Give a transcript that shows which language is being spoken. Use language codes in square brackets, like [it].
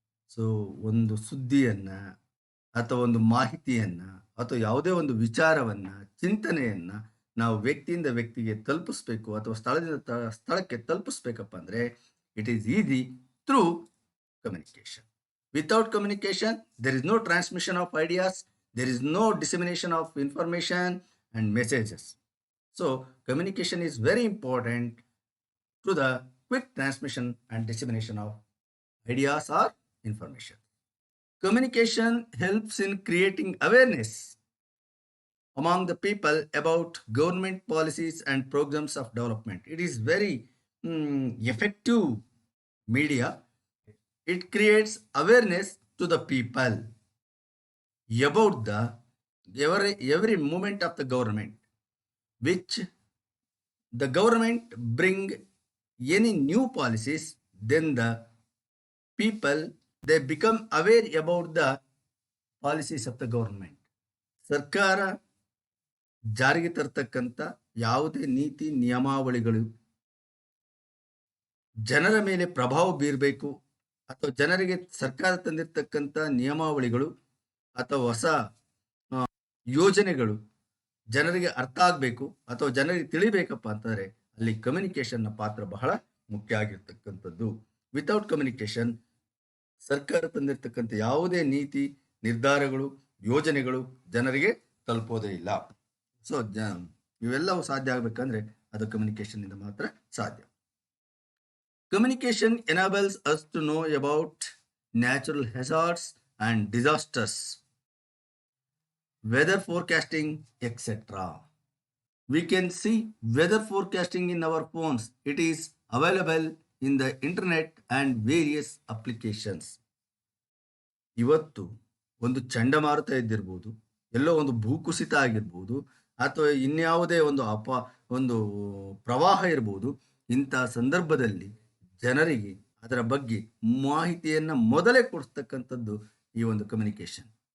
[kn] So ಒಂದು ಸುದ್ದಿಯನ್ನ ಅಥವಾ ಒಂದು ಮಾಹಿತಿಯನ್ನ ಅಥವಾ ಯಾವುದೇ ಒಂದು ವಿಚಾರವನ್ನ, ಚಿಂತನೆಯನ್ನ ನಾವು ವ್ಯಕ್ತಿಯಿಂದ ವ್ಯಕ್ತಿಗೆ ತಲುಪಿಸ್ಬೇಕು ಅಥವಾ ಸ್ಥಳದಿಂದ ಸ್ಥಳಕ್ಕೆ ತಲುಪಿಸ್ಬೇಕಪ್ಪ ಅಂದರೆ [en] It is easy through communication. Without communication, there is no transmission of ideas, there is no dissemination of information and messages. So, communication is very important to the quick transmission and dissemination of ideas or information. Communication helps in creating awareness among the people about government policies and programs of development. It is very effective media. It creates awareness to the people about the every movement of the government, which the government bring any new policies, then the people they become aware about the policies of the government. [kn] ಸರ್ಕಾರ ಜಾರಿಗೆ ತರ್ತಕ್ಕಂಥ ಯಾವುದೇ ನೀತಿ ನಿಯಮಾವಳಿಗಳು ಜನರ ಮೇಲೆ ಪ್ರಭಾವ ಬೀರಬೇಕು ಅಥವಾ ಜನರಿಗೆ ಸರ್ಕಾರ ತಂದಿರತಕ್ಕಂಥ ನಿಯಮಾವಳಿಗಳು ಅಥವಾ ಹೊಸ ಯೋಜನೆಗಳು ಜನರಿಗೆ ಅರ್ಥ ಆಗಬೇಕು ಅಥವಾ ಜನರಿಗೆ ತಿಳಿಬೇಕಪ್ಪ ಅಂತಂದರೆ ಅಲ್ಲಿ ಕಮ್ಯುನಿಕೇಷನ್ನ ಪಾತ್ರ ಬಹಳ ಮುಖ್ಯ ಆಗಿರ್ತಕ್ಕಂಥದ್ದು. [en] without communication [kn] ಸರ್ಕಾರ ತಂದಿರತಕ್ಕಂಥ ಯಾವುದೇ ನೀತಿ ನಿರ್ಧಾರಗಳು ಯೋಜನೆಗಳು ಜನರಿಗೆ ತಲುಪೋದೇ ಇಲ್ಲ. ಸೊ ಇವೆಲ್ಲವೂ ಸಾಧ್ಯ ಆಗಬೇಕಂದ್ರೆ ಅದು ಕಮ್ಯುನಿಕೇಷನ್ನಿಂದ ಮಾತ್ರ ಸಾಧ್ಯ. [en] Communication enables us to know about natural hazards and disasters, weather forecasting, etc. We can see weather forecasting in our phones. It is available in the internet and various applications. [kn] ಇವತ್ತು ಒಂದು ಚಂಡಮಾರುತ ಇದ್ದಿರ್ಬೋದು, ಎಲ್ಲೋ ಒಂದು ಭೂಕುಸಿತ ಆಗಿರ್ಬೋದು, ಅಥವಾ ಇನ್ಯಾವುದೇ ಒಂದು ಪ್ರವಾಹ ಇರ್ಬೋದು. ಇಂಥ ಸಂದರ್ಭದಲ್ಲಿ ಜನರಿಗೆ ಅದರ ಬಗ್ಗೆ ಮಾಹಿತಿಯನ್ನು ಮೊದಲೇ ಕೊಡಿಸ್ತಕ್ಕಂಥದ್ದು ಈ ಒಂದು ಕಮ್ಯುನಿಕೇಷನ್.